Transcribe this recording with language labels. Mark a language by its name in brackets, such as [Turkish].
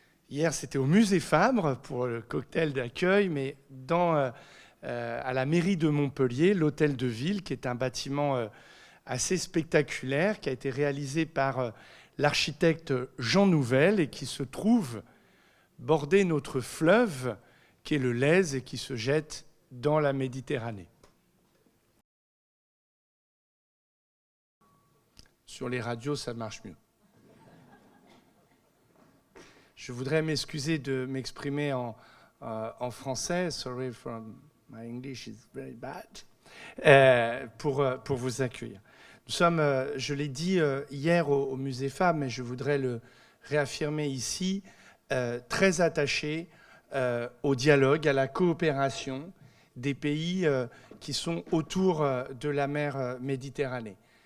[French] Hier, c'était au Musée Fabre pour le cocktail d'accueil, mais à la mairie de Montpellier, l'Hôtel de Ville, qui est un bâtiment assez spectaculaire, qui a été réalisé par l'architecte Jean Nouvel et qui se trouve border notre fleuve, qui est le Lez et qui se jette dans la Méditerranée. Sur les radios, ça marche mieux. Je voudrais m'excuser de m'exprimer en français. [English] Sorry for my English is very bad. [French] Pour vous accueillir. Nous sommes, je l'ai dit hier au Musée Fabre, mais je voudrais le réaffirmer ici, très attachés au dialogue, à la coopération des pays qui sont autour de la mer Méditerranée.